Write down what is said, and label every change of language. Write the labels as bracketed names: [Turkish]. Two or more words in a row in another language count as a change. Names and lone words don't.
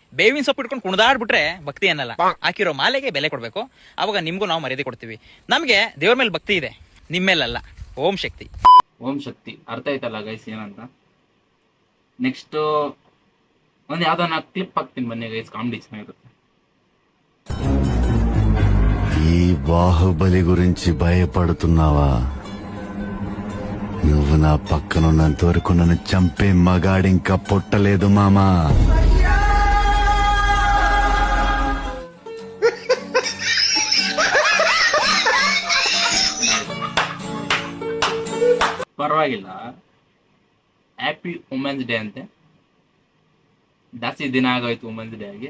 [Kannada] ಬೇವಿನ ಸೊಪ್ಪು ಇಟ್ಕೊಂಡು ಕುಣಿದಾಡ್ಬಿಟ್ರೆ ಭಕ್ತಿ ಅನ್ನಲ್ಲ. ಹಾಕಿರೋ ಮಾಲೆಗೆ ಬೆಲೆ ಕೊಡ್ಬೇಕು. ಅವಾಗ ನಿಮ್ಗೂ ನಾವು ಮರ್ಯಾದೆ ಕೊಡ್ತೀವಿ. ನಮ್ಗೆ ದೇವ್ರ ಮೇಲೆ ಭಕ್ತಿ ಇದೆ, ನಿಮ್ಮೇಲಲ್ಲ. ಓಂ ಶಕ್ತಿ. ಓಂ ಶಕ್ತಿ ಅರ್ಥ ಆಯ್ತಲ್ಲ ಗೈಸ್ ಏನಂತ. ನೆಕ್ಸ್ಟ್ ಒಂದು ಯಾವ್ದೋ ನಾ ಕ್ಲಿಪ್ ಹಾಕ್ತೀನಿ ಬನ್ನಿ ಗೈಸ್, ಕಾಮಿಡಿ ಚೆನ್ನಾಗಿರುತ್ತೆ. [Telugu] ఈ బాహుబలి గురించి భయపడుతున్నావా? నువ్వు నా పక్కనున్నంత వరకు నన్ను చంపే మగాడింకా పుట్టలేదు మామా. [Kannada] ಪರವಾಗಿಲ್ಲ. [English] happy women's day [Kannada] ಅಂತೆ. ಜಾಸ್ತಿ ದಿನ ಆಗೋಯ್ತು [English] women's day [Kannada] ಆಗಿ.